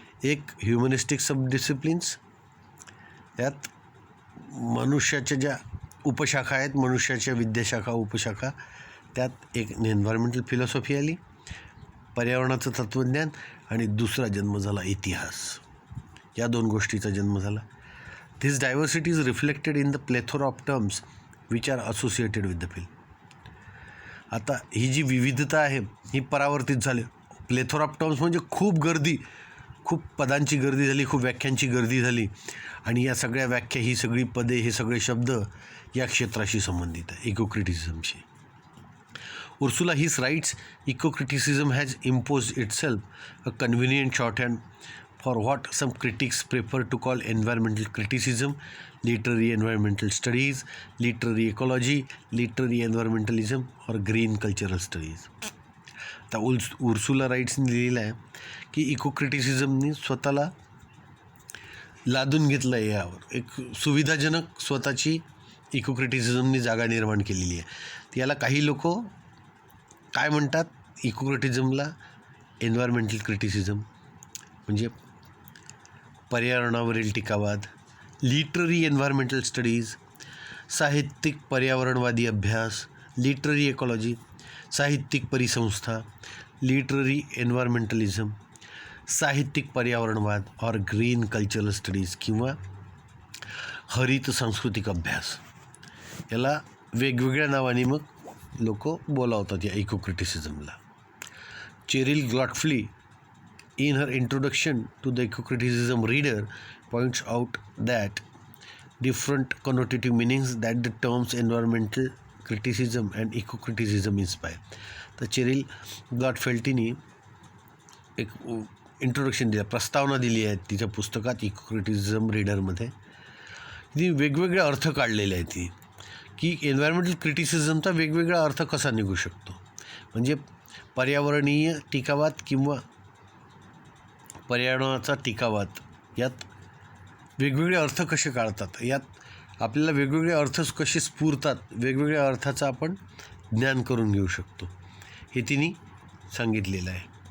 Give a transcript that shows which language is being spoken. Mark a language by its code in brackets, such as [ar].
[mr] एक ह्युमनिस्टिक सबडिसिप्लिन्स, त्यात मनुष्याच्या ज्या उपशाखा आहेत, मनुष्याच्या विद्याशाखा, उपशाखा, त्यात एक एन्व्हायरमेंटल फिलॉसॉफी आली, पर्यावरणाचं तत्त्वज्ञान, आणि दुसरा जन्म झाला इतिहास. या 2 गोष्टीचा जन्म झाला. [en] This diversity is reflected in the plethora of terms which are associated with the field. [mr] आता ही जी विविधता आहे ही परावर्तित झाली. [en] plethora of terms [mr] म्हणजे खूप गर्दी, खूप पदांची गर्दी झाली, खूप व्याख्यांची गर्दी झाली, आणि या सगळ्या व्याख्या, ही सगळी पदे, हे सगळे शब्द या क्षेत्राशी संबंधित आहे, इको-क्रिटिसिझमशी. [en] Ursula Heise writes, ecocriticism has imposed itself a convenient shorthand for what some critics prefer to call environmental criticism, literary environmental studies, literary ecology, literary environmentalism, or green cultural studies. [mr] आता उर्सुला राईट्सनी लिहिलं आहे की इको-क्रिटिसिझमनी स्वतःला लादून घेतलं आहे, यावर एक सुविधाजनक स्वतःची इको-क्रिटिसिझमनी जागा निर्माण केलेली आहे. याला काही लोक काय म्हणतात, इको-क्रिटिसिझमला एन्व्हायरमेंटल क्रिटिसिझम म्हणजे पर्यावरणावरील टीकावाद, लिटररी एन्व्हायरमेंटल स्टडीज, साहित्यिक पर्यावरणवादी अभ्यास, लिटररी इकॉलॉजी, साहित्यिक परिसंस्था, लिटररी एन्व्हायरमेंटलिझम, साहित्यिक पर्यावरणवाद, और ग्रीन कल्चरल स्टडीज किंवा हरित सांस्कृतिक अभ्यास. याला वेगवेगळ्या नावाने मग लोक बोलावतात या इको-क्रिटिसिझमला. [en] Cheryl Godfrey, in her introduction to the eco-criticism reader, points out that different connotative meanings that the terms environmental criticism and eco-criticism inspire. [mr] तर चेरिल गॉडफेल्टीनी एक इंट्रोडक्शन दिलं, प्रस्तावना दिली आहे तिच्या पुस्तकात इको-क्रिटिसिझम रीडरमध्ये. ती वेगवेगळे अर्थ काढलेले आहेत ती, की एन्व्हायरमेंटल क्रिटिसिझमचा वेगवेगळा अर्थ कसा निघू शकतो. म्हणजे पर्यावरणीय टीकावाद किंवा पर्यावरणाचा टीकावाद यात वेगवेगळे अर्थ कसे काढतात, यात आपल्याला वेगवेगळे अर्थ कसे स्फुरतात, वेगवेगळ्या अर्थाचं आपण ज्ञान करून घेऊ शकतो हे तिने सांगितलेलं आहे.